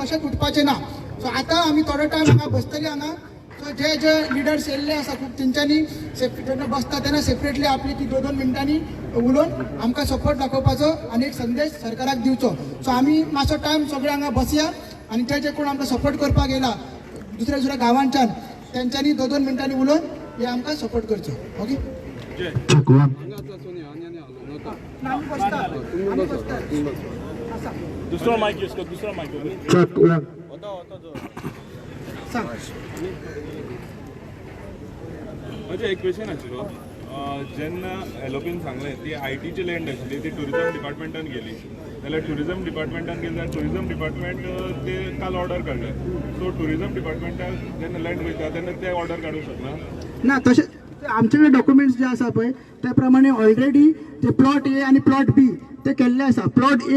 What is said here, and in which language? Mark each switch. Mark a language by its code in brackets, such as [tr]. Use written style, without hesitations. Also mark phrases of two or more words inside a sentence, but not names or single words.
[kok] कशेंच उठपाचे ना सो आतां आमी थोडो टायम हांगा बसतले हांगा सो जे जे लिडर्स येयल्ले आसा खूब तेंच्यांनी जेन्ना बसता तेन्ना सेपरेटली आपली ती 2-2 मिनटांनी उलोवन आमकां सपोर्ट दाखोवपाचो आनी एक संदेश सरकाराक दिवचो सो आमी मातसो टायम सगळे हांगा बसया आनी जे जे कोण आमकां सपोर्ट करपाक येयला दुसऱ्या दुसऱ्या गांवांच्यान तेंच्यांनी 2-2 मिनटांनी उलोवन हे आमकां सपोर्ट करचो ओके दुसरा माइक यूज कर दुसरा माइक म्हणजे एक क्वेश्चन आशिल्लो जेन्ना एलोपीन सांगलें ती ITची लँड आशिल्ली ती टुरिझम डिपार्टमेंटान गेली जाल्यार टुरिझम डिपार्टमेंटान गेली जाल्यार [en] tourism department [kok] ते काल ऑर्डर काडले सो टुरिझम डिपार्टमेंटाक जेन्ना लँड वयता तेन्ना ते ऑर्डर काडूंक शकना ना तशें आमचे कडेन डॉक्युमेंट्स जे आसा पळय त्या प्रमाणे ऑलरेडी ते प्लॉट A आणि प्लॉट B ते केल्ले आसा प्लॉट A